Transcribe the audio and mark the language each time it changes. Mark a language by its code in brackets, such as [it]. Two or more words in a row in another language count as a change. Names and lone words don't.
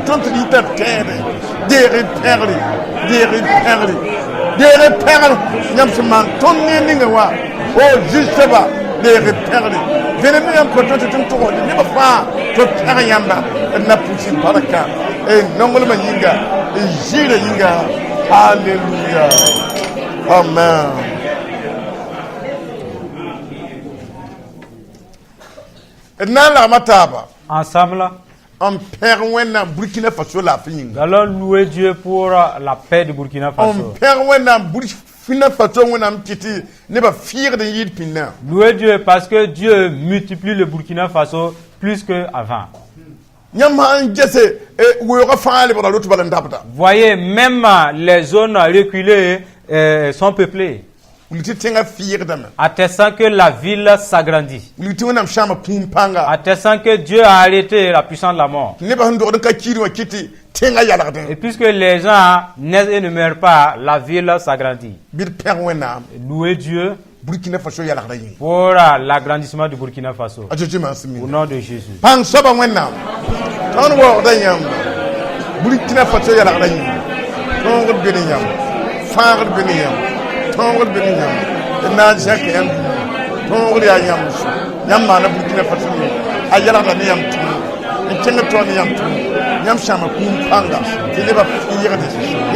[mos] tõnd tɩ d yita d tẽede deegd pẽgre deegd pẽgre deegd pẽgr yãmb sẽn maan tõnd ne ninga wã o zu-soaba deegd pẽgre vẽnem ne yãmb kõt tɩ tɩ n tʋgsd nebã fãa tɩ d pẽg yãmba d na pʋsɩ barka nonglmã yĩnga zɩɩrã yĩnga halleluya amen d na n lagma taaba [fr] Ensemble, [mos] n pẽg wẽnnaam burkina faso laafɩ yĩnga [fr] nous allons louer Dieu pour la paix du Burkina [mos] n [fr] Faso. [mos] pẽg wẽnnaam burkina faso wẽnnaam tɩ tɩ nebã fɩɩgd n yɩɩd pĩndã [fr] Louer Dieu parce que Dieu multiplie le Burkina Faso plus qu'avant. [mos] yãmb sã n gese weoogã fãa lebgra rot bala n dabda [fr] Voyez, même les zones reculées sont peuplées, [mos] wilg tɩ tẽngã fɩɩgdame [fr] attestant que la ville s'agrandit, [mos] wilg tɩ wẽnnaam sãama kũum pãnga [fr] attestant que Dieu a arrêté la puissance de la mort. [mos] nebã sẽn dogd n ka kiir wã kɩ tɩ tẽngã yalgdẽ [fr] Et puisque les gens naissent et ne meurent pas, la ville s'agrandit. [mos] bɩ d pẽg wẽnnaam [fr] Louer Dieu [mos] burkina faso yalgda yĩng [fr] pour l'agrandissement du Burkina Faso. [mos] a tɩ maan sẽn [fr] Au [mos] min [fr] nom de Jésus. [mos] pãng soaba wẽnnaam tõnd waoogda yãmb burkina faso yalgda yĩng tõogd be ne yãmb fãagd be ne yãmb tõogd be ne yãmb d na n zãk yãmb tõogd yaa yãmb sũ yãmb maana burkina faso me a yalgda ne yãmb tũum n kẽng tõa ne yãmb tũum yãmb sãma kũum pãnga tɩ nebã fɩɩgde yãmb